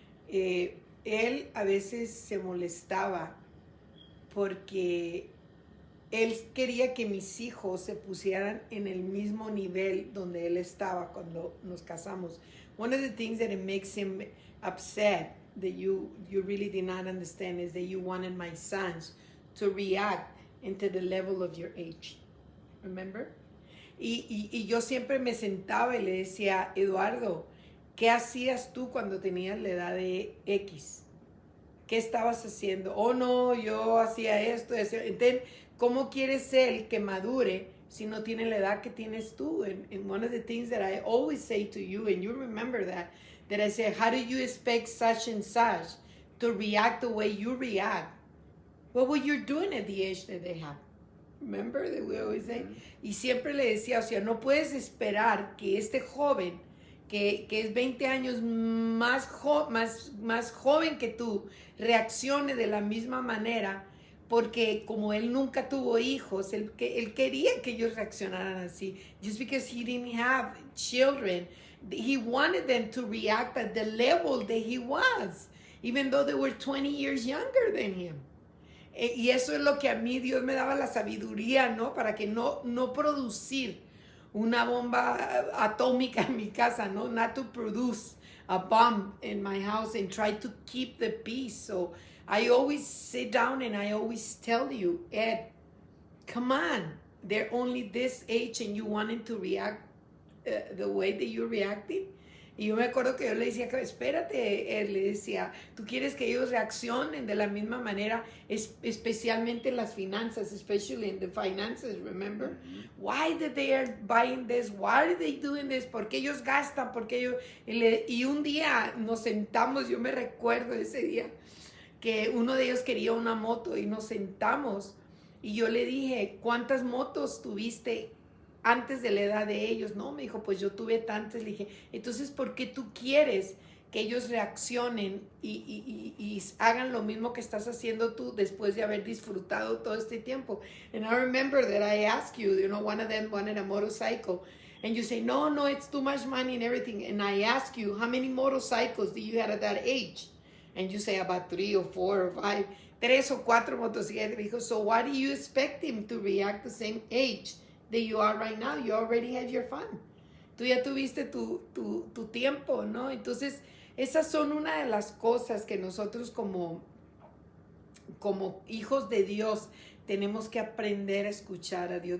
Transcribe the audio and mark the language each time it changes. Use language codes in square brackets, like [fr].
[es] Él a veces se molestaba porque él quería que mis hijos se pusieran en el mismo nivel donde él estaba cuando nos casamos. [en] One of the things that it makes him upset that you really did not understand is that you wanted my sons to react into the level of your age. Remember? [es] Y yo siempre me sentaba y le decía, Eduardo, ¿qué hacías tú cuando tenías la edad de X? ¿Qué estabas haciendo? Oh, no, yo hacía esto. Entonces, ¿cómo quieres él que madure si no tiene la edad que tienes tú? [en] And one of the things that I always say to you, and you remember that I say, how do you expect such and such to react the way you react? What were you doing at the age that they have? Remember that we always say? Mm-hmm. [es] Y siempre le decía, o sea, no puedes esperar que este joven, que es 20 años más joven que tú, reaccione de la misma manera, porque como él nunca tuvo hijos, él quería que ellos reaccionaran así. [en] Just because he didn't have children, he wanted them to react at the level that he was, even though they were 20 years younger than him. [es] Y eso es lo que a mí Dios me daba la sabiduría, ¿no? Para que no producir una bomba atómica en mi casa, ¿no? [en] Not to produce a bomb in my house and try to keep the peace. So I always sit down and I always tell you, Ed, come on. They're only this age and you wanting to react the way that you're reacting. [es] Y yo me acuerdo que yo le decía, espérate, él le decía, tú quieres que ellos reaccionen de la misma manera, especialmente en las finanzas, [en] especially in the finances, remember? Mm-hmm. Why did they are buying this? Why are they doing this? [es] ¿Por qué ellos gastan? ¿Por qué ellos? Y un día nos sentamos, yo me recuerdo ese día, que uno de ellos quería una moto y nos sentamos y yo le dije, ¿cuántas motos tuviste antes de la edad de ellos? No, me dijo, pues yo tuve tantas. Le dije, entonces, ¿por qué tú quieres que ellos reaccionen y hagan lo mismo que estás haciendo tú después de haber disfrutado todo este tiempo? [en] And I remember that I asked you, one of them wanted a motorcycle. And you say, no, it's too much money and everything. And I ask you, how many motorcycles do you have at that age? And you say about 3 or 4 or 5. [es] 3 o 4 motocicletas. Me dijo, [en] so why do you expect him to react the same age that you are right now? You already have your fun. [es] tú ya tuviste tu tiempo, ¿no? Entonces, esas son una de las cosas que nosotros como hijos de Dios tenemos que aprender a escuchar a Dios.